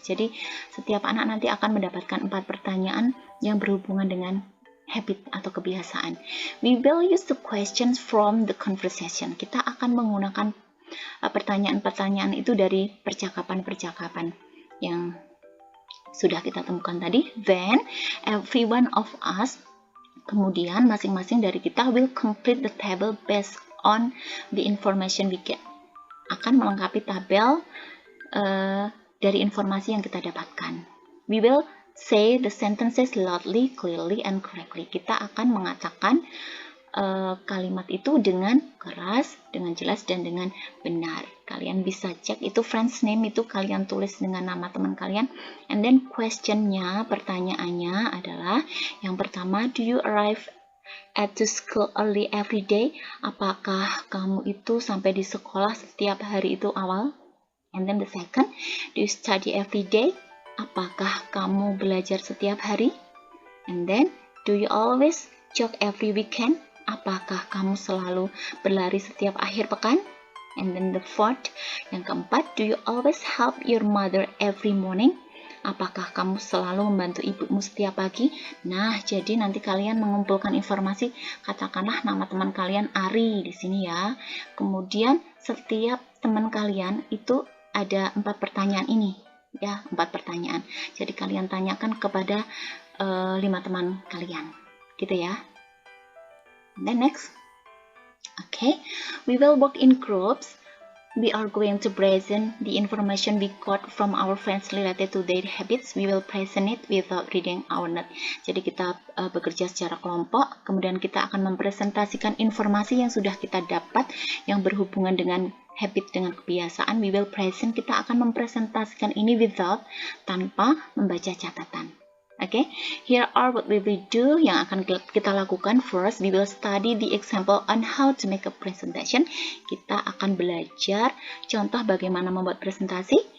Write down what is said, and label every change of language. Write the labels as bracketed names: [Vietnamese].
[Indonesian] Jadi setiap anak nanti akan mendapatkan 4 pertanyaan yang berhubungan dengan habit atau kebiasaan. [English] We will use the questions from the conversation. [Indonesian] Kita akan menggunakan pertanyaan-pertanyaan itu dari percakapan-percakapan yang sudah kita temukan tadi. [English] Then every one of us, [Indonesian] kemudian masing-masing dari kita [English] will complete the table based on the information we get. [Indonesian] Akan melengkapi tabel dari informasi yang kita dapatkan. [English] We will say the sentences loudly, clearly, and correctly. [Indonesian] Kita akan mengatakan kalimat itu dengan keras, dengan jelas, dan dengan benar. Kalian bisa cek itu [English] friend's name, [Indonesian] itu kalian tulis dengan nama teman kalian. [English] And then [Indonesian] questionnya, pertanyaannya adalah yang pertama, [English] do you arrive at the school early every day? [Indonesian] Apakah kamu itu sampai di sekolah setiap hari itu awal? [English] And then the second, do you study every day? [Indonesian] Apakah kamu belajar setiap hari? [English] And then, do you always jog every weekend? [Indonesian] Apakah kamu selalu berlari setiap akhir pekan? [English] And then the fourth, [Indonesian] yang keempat, [English] do you always help your mother every morning? [Indonesian] Apakah kamu selalu membantu ibumu setiap pagi? Nah, jadi nanti kalian mengumpulkan informasi, katakanlah nama teman kalian Ari di sini ya. Kemudian setiap teman kalian itu ada 4 pertanyaan ini, ya, 4 pertanyaan. Jadi kalian tanyakan kepada 5 teman kalian, gitu ya. [English] Then next, okay, we will work in groups. We are going to present the information we got from our friends related to their habits. We will present it without reading our note. [Indonesian] Jadi kita bekerja secara kelompok, kemudian kita akan mempresentasikan informasi yang sudah kita dapat yang berhubungan dengan habit, dengan kebiasaan. [English] We will present, [Indonesian] kita akan mempresentasikan ini [English] without, [Indonesian] tanpa membaca catatan. [English] Okay, here are what we will do, [Indonesian] yang akan kita lakukan. [English] First, we will study the example on how to make a presentation. [Indonesian] Kita akan belajar contoh bagaimana membuat presentasi.